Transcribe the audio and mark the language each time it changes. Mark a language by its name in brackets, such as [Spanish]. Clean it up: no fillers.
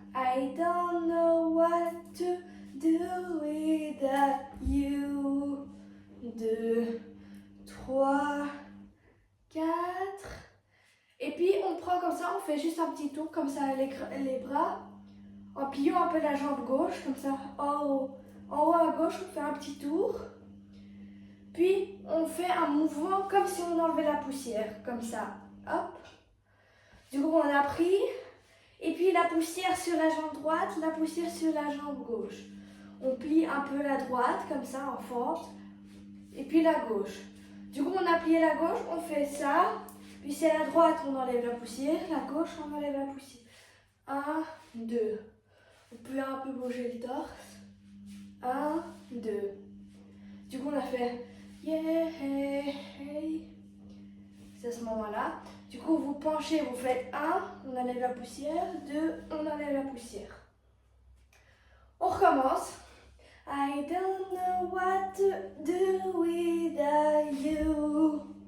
[English] I don't know what to do with you. [French] 2, 3, 4. Et puis on prend comme ça, on fait juste un petit tour comme ça les bras en pliant un peu la jambe gauche comme ça. En haut à gauche, on fait un petit tour. Puis on fait un mouvement comme si on enlevait la poussière, comme ça. Hop. Du coup on a pris. Et puis la poussière sur la jambe droite, la poussière sur la jambe gauche. On plie un peu la droite, comme ça, en fente. Et puis la gauche. Du coup, on a plié la gauche, on fait ça. Puis c'est la droite, on enlève la poussière. La gauche, on enlève la poussière. 1, 2. Vous pouvez un peu bouger le torse. 1, 2. Du coup, on a fait yeah, hey. C'est à ce moment-là. Du coup, vous penchez, vous faites 1, on enlève la poussière, 2, on enlève la poussière. On recommence. [English] I don't know what to do with you.